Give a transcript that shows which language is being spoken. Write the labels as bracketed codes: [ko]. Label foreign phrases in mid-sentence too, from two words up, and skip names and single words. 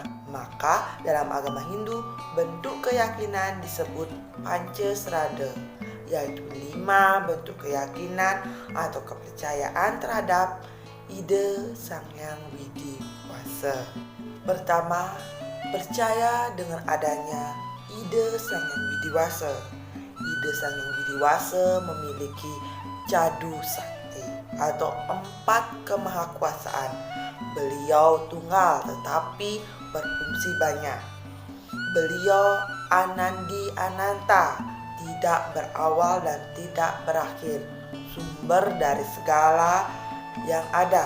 [id] Maka dalam agama Hindu bentuk keyakinan disebut Pancasrada, yaitu 5 bentuk keyakinan atau kepercayaan terhadap ide Sang Hyang Widi Wasa. Pertama, percaya dengan adanya ide Sang Hyang Widi Wasa. Ide Sang Hyang Widi Wasa memiliki cadu sakti atau 4 kemahakuasaan. Beliau tunggal tetapi berfungsi banyak. Beliau Anandi Ananta, tidak berawal dan tidak berakhir, sumber dari segala yang ada.